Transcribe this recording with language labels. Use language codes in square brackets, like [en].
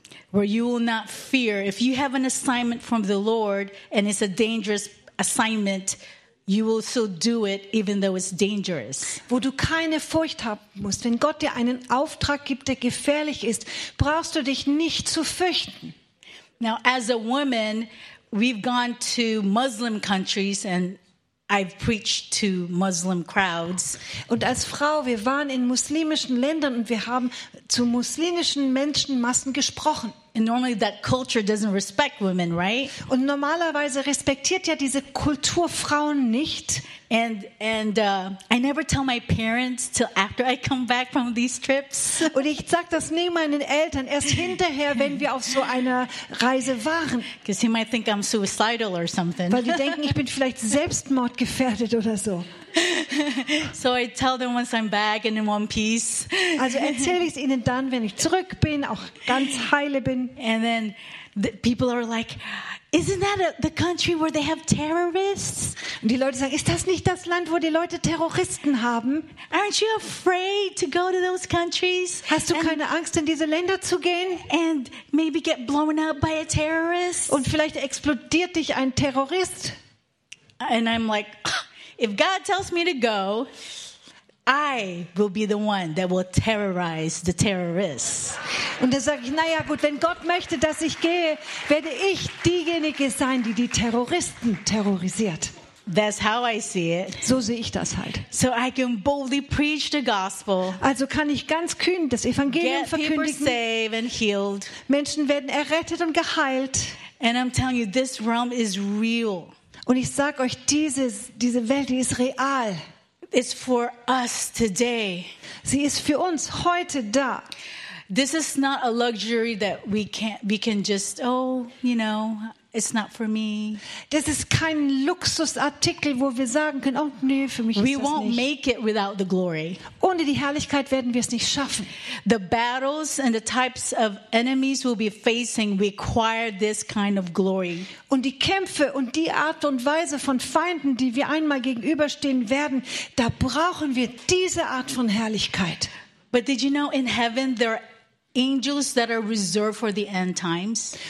[en] Where you will not fear if you have an assignment from the Lord and it's a dangerous assignment. You will still do it, even though it's dangerous. [de] Wo du keine Furcht haben musst, wenn Gott dir einen Auftrag gibt, der gefährlich ist, brauchst du dich nicht zu fürchten. [en] Now, as a woman, we've gone to Muslim countries and I've preached to Muslim crowds. [de] Und als Frau, wir waren in muslimischen Ländern und wir haben zu muslimischen Menschenmassen gesprochen. [en] And normally that culture doesn't respect women, right? [de] Und normalerweise respektiert ja diese Kultur Frauen nicht. [en] And I never tell my parents till after I come back from these trips. [de] Und ich sag das nie meinen Eltern erst hinterher, wenn wir auf so einer Reise waren. [en] Because they might think I'm suicidal or something. [de] Weil die denken, ich bin vielleicht selbstmordgefährdet oder so. [en] So I tell them once I'm back and in one piece. [de] Also erzähle ich es ihnen dann, wenn ich zurück bin, auch ganz heile bin. [en] And then the people are like, isn't that the country where they have terrorists? [de] Und die Leute sagen, ist das nicht das Land, wo die Leute Terroristen haben? [en] Aren't you afraid to go to those countries? [de] Hast du keine Angst, in diese Länder zu gehen? [en] And maybe get blown up by a terrorist? [de] Und vielleicht explodiert dich ein Terrorist? [en] And I'm like, if God tells me to go, I will be the one that will terrorize the terrorists. [de] Und dann sage ich, naja gut, wenn Gott möchte, dass ich gehe, werde ich diejenige sein, die die Terroristen terrorisiert. [en] That's how I see it. [de] So sehe ich das halt. [en] So I can boldly preach the gospel. [de] Also kann ich ganz kühn das Evangelium verkündigen. [en] Get people saved and healed. [de] Menschen werden errettet und geheilt. [en] And I'm telling you, this realm is real. [de] Und ich sag euch, diese Welt, die ist real. [en] It's for us today. [de] Sie ist für uns heute da. [en] This is not a luxury that we can just, oh, you know, it's not for me. [de] Das ist kein Luxusartikel, wo wir sagen können, oh, nee, für mich ist [en] we [de] das [en] won't [de] nicht. [en] Make it without the glory. [de] Ohne die Herrlichkeit werden wir es nicht schaffen. [en] The battles and the types of enemies we'll be facing require this kind of glory. [de] Und die Kämpfe und die Art und Weise von Feinden, die wir einmal gegenüberstehen werden, da brauchen wir diese Art von Herrlichkeit. [en] But did you know in heaven there are angels that are reserved for the end times?